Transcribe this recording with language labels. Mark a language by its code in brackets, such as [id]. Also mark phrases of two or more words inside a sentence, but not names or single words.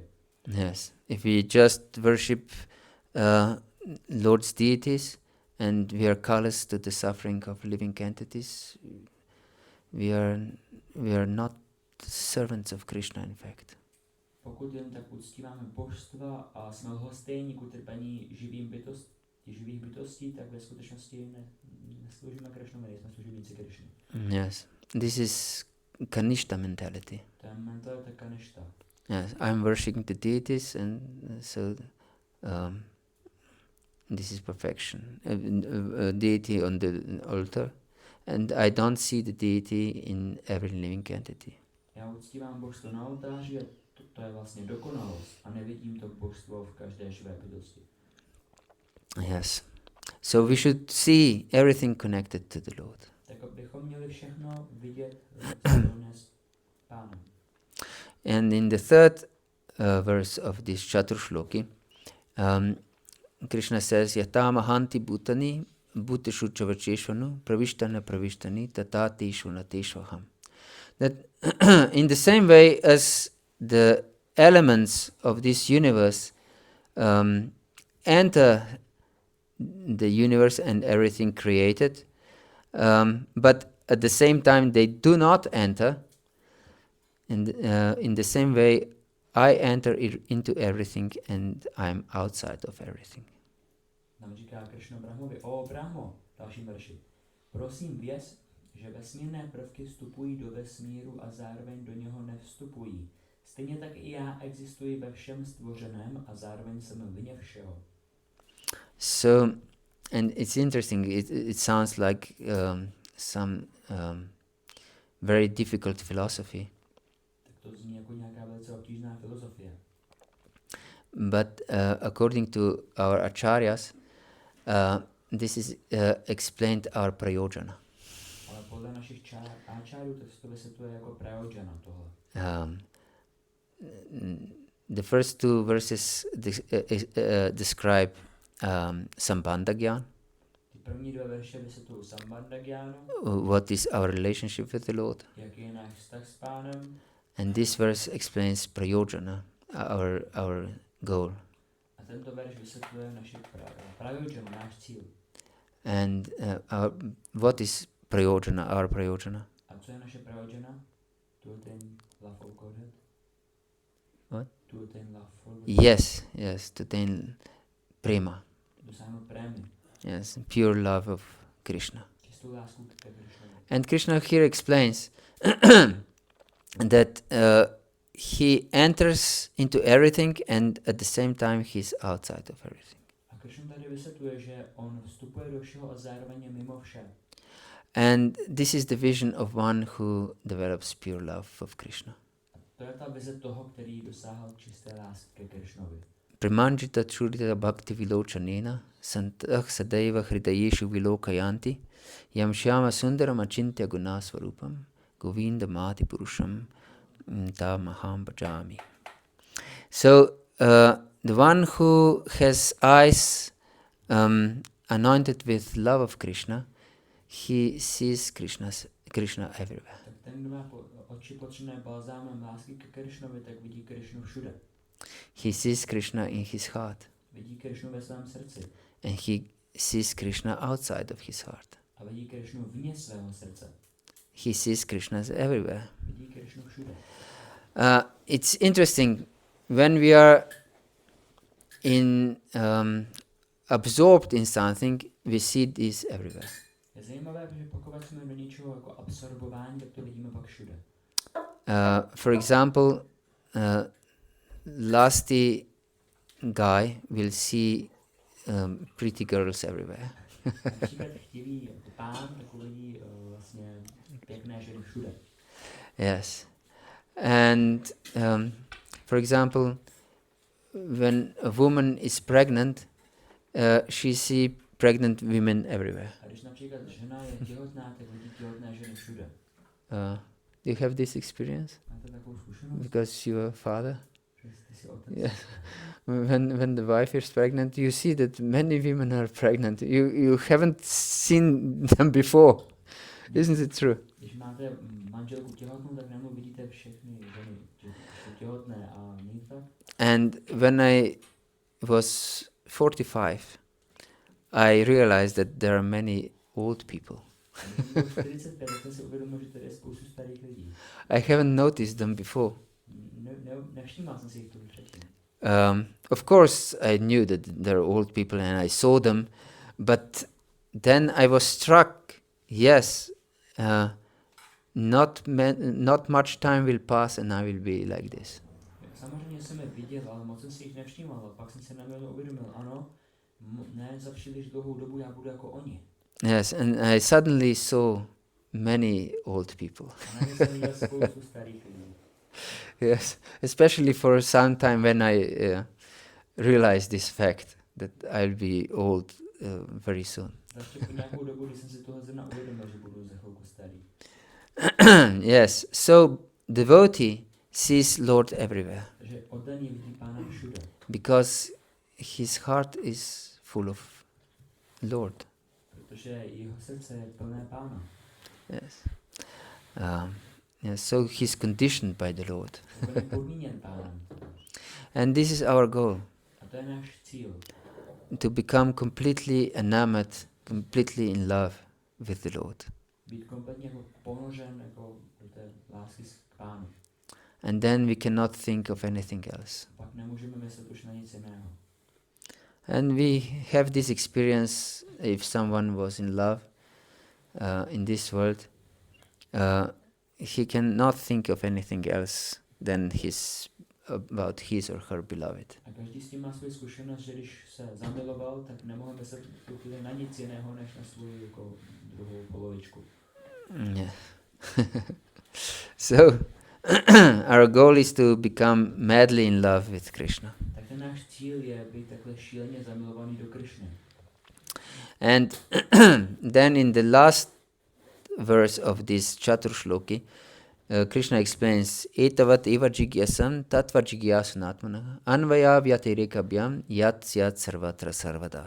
[en] Yes, if we just worship Lord's deities and we are callous to the suffering of living entities, we are not servants of Krishna, in fact. [cs] Pokud jen tak uctíváme božstva a jsme lhostejní k utrpení živých bytostí, tak ve skutečnosti nesloužíme Krišnovi, nejsme služebníci Krišny. [en] Yes, this is Kanishta mentality. [cs] To je mentalita Kanishta. [en] Yes, I'm worshiping the deities, and so this is perfection. A deity on the altar, and I don't see the deity in every living entity. [cs] Já uctívám božstvo na oltáři a to je vlastně dokonalost a nevidím to božstvo v každé živé bytosti. [en] Yes, so we should see everything connected to the Lord. [cs] Tak bychom měli všechno vidět spojené s Pánem. [en] And in the third verse of this Chaturshloki, Krishna says, [sa] यतम हन्ति भूतानि भूतेषु चवचेष्वनु प्रविष्टन प्रविष्टानि ततेषु नतेष्वहम्. [en] That in the same way as the elements of this universe enter the universe and everything created, but at the same time they do not enter, and in the same way I enter into everything and I'm outside of everything. [cs] Nám říká Krishna Brahmovi, o Brahmo, dalším verši, prosím věz, že vesmírné prvky vstupují do vesmíru a zároveň do něho nevstupují. Stejně tak i já existuji ve všem stvořeném a zároveň jsem vně všeho. [en] So, and it's interesting, it sounds like some very difficult philosophy. [cs] Tak to zní jako nějaká velice obtížná filozofie. [en] But according to our acharyas, this is explained our prayojana. [cs] Ale podle našich áčárů to vysvětluje jako prayojana tohle. [en] The first two verses describe [sa] सम्बन्ध ज्ञान. [cs] Ty první dva verše vysvětlují [sa] सम्बन्ध ज्ञानु, [en] what is our relationship with the Lord. [cs] jaký je náš vztah s Pánem. [en] And this verse explains prayojana, our goal. [cs] A tento verš vysvětluje naši prayojanu, náš cíl. [en] And what is prayojana, our prayojana? [cs] A co je naše prayojana? To je ten [en] love of Godhead. What? to attain love for Yes, to attain prema. [cs] dosáhnout prémy, [en] Yes, pure love of Krishna. [cs] čistou lásku ke Krishnovi. [en] And Krishna here explains that he enters into everything and at the same time he's outside of everything. [cs] A Krishna tady vysvětluje, že on vstupuje do všeho a zároveň je mimo vše. [en] And this is the vision of one who develops pure love of Krishna. [cs] To je ta vize toho, který dosáhl čisté lásky ke Krishnovi. [sa] प्रमञ्जित चुरित भक्ति विलोचनेन सन्तः सदैव हृदयेषु विलोकयन्ति यं श्याम सुन्दरम् अचिन्त्य गुणस्वरूपम् गोविन्द मति पुरुषम् तमहम् भजामि. [en] So the one who has eyes anointed with love of Krishna, he sees Krishna everywhere. [cs] Tak ten, kdo má oči potřené balzámem lásky ke Krishnovi, tak vidí Krishnu všude. [en] He sees Krishna in his heart. [cs] Vidí Krishnu ve svém srdci. [en] And he sees Krishna outside of his heart. [cs] A vidí Krishnu vně svého srdce. [en] He sees Krishna everywhere. [cs] Vidí Krishnu všude. [en] It's interesting when we are absorbed in something, we see this everywhere. [cs] Je zajímavé, že pokud jsme do něčeho jako absorbováni, tak to vidíme pak všude. [en] For example, lusty guy will see pretty girls everywhere. [cs] Například chtivý jako pán, tak uvidí vlastně pěkné ženy všude. [en] Yes. And for example, when a woman is pregnant, she sees pregnant women everywhere. [cs] A když například žena je těhotná, tak vidí těhotné ženy všude. [en] Do you have this experience? [cs] Máte takovou zkušenost? [en] Because you are a father? [cs] Že ty jsi otec. [en] Yeah. When the wife is pregnant, you see that many women are pregnant. You haven't seen them before. Isn't it true? [cs] Když máte manželku těhotnou, tak najednou vidíte všechny ženy, že jsou těhotné a není tak? [en] And when I was 45, I realized that there are many old people. [cs] A když bylo 45, tak jsem si uvědomil, že tady je spoustu starých lidí. [en] I haven't noticed them before. [cs] Nevšímal jsem si jich tu předtím. [en] Of course, I knew that there are old people and I saw them, but then I was struck, yes, not much time will pass and I will be like this. [cs] Samozřejmě jsem je viděl, ale moc jsem si jich nevšímal. Pak jsem se najednou uvědomil, ano, ne za příliš dlouhou dobu já budu jako oni. [en] Yes, and I suddenly saw many old people. [cs] A najednou jsem viděl spoustu starých lidí. [en] Yes, especially for some time when I realized this fact that I'll be old very soon. [cs] Ještě po nějakou dobu, když jsem si tohle zrovna uvědomil, že budu za chvilku starý. [en] Yes, so devotee sees Lord everywhere [cs] Takže oddaný vidí Pána všude. [en] because his heart is full of Lord. [cs] Protože jeho srdce je plné Pána. [en] Yes. Yes, so he's conditioned by the Lord. [cs] Je podmíněn Pánem. [en] And this is our goal, [cs] A to je náš cíl. [en] to become completely enamored, completely in love with the Lord. [cs] Být kompletně jako ponořen jako do té lásky k Pánu. [en] And then we cannot think of anything else. [cs] Pak nemůžeme myslet už na nic jiného. [en] And we have this experience if someone was in love in this world, he cannot think of anything else than about his or her beloved. [cs] A každý s tím má svou zkušenost, že když se zamiloval, tak nemohl myslet v tu chvíli na nic jiného, než na svou jako druhou polovičku. [en] Yeah. So our goal is to become madly in love with Krishna. [cs] Tak ten náš cíl je být takhle šíleně zamilovaný do Krishny. [en] And then in the last verse of this Chaturshloki, Krishna explains, [sa] एतावत् एव जिज्ञासम् तत्व जिज्ञासुनात्मना अन्वय व्यतिरिकाभ्याम् यत् स्यात् सर्वत्र सर्वदा.